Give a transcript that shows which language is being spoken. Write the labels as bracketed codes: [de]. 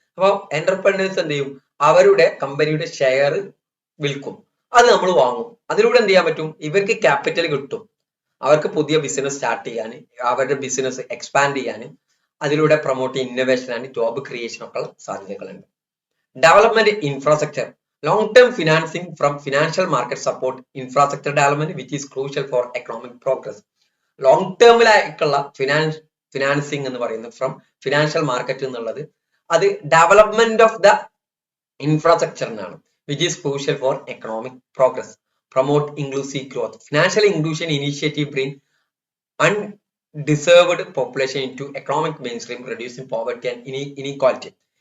[ml] അപ്പോൾ എന്റർപ്രനേഴ്സ് എന്ത് ചെയ്യും, അവരുടെ കമ്പനിയുടെ ഷെയർ വിൽക്കും, അത് നമ്മൾ വാങ്ങും. അതിലൂടെ എന്ത് ചെയ്യാൻ പറ്റും, ഇവർക്ക് ക്യാപിറ്റൽ കിട്ടും, അവർക്ക് പുതിയ ബിസിനസ് സ്റ്റാർട്ട് ചെയ്യാൻ, അവരുടെ ബിസിനസ് എക്സ്പാൻഡ് ചെയ്യാൻ, അതിലൂടെ [en] promote innovation and job creation [ml] ഒക്കെ സാധ്യതകളുണ്ട്. Development infrastructure, [en] Long term financing from financial market support infrastructure development, which is crucial for economic progress. Long ടേമിലേക്കുള്ള financing [ml] എന്ന് പറയുന്നത് [en] from financial market [ml] എന്നുള്ളത് അത് [en] Development of the ഇൻഫ്രാസ്ട്രക്ചറിനാണ്, which is crucial for economic progress. Promote inclusive growth. Financial inclusion initiative bring undeserved population into economic mainstream, reducing poverty and inequality.